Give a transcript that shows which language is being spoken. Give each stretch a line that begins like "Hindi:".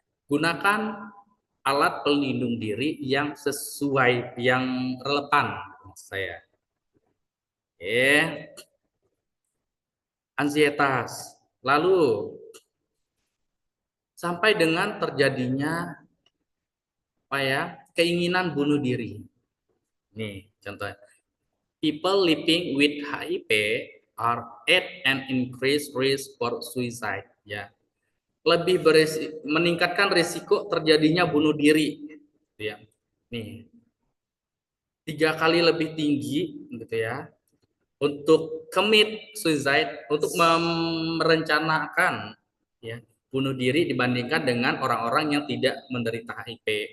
Indonesian: Gunakan alat pelindung diri yang sesuai, yang relevan maksud saya. Oke, ansietas. Lalu sampai dengan terjadinya apa ya? Keinginan bunuh diri. Nih, contohnya.
English: People living with HIV are at an increased risk for suicide.
Indonesian: Ya, lebih meningkatkan risiko terjadinya bunuh diri. Ya, nih 3 kali lebih tinggi, gitu ya, untuk
English: commit suicide,
Indonesian: untuk merencanakan ya bunuh diri dibandingkan dengan orang-orang yang tidak menderita HIV.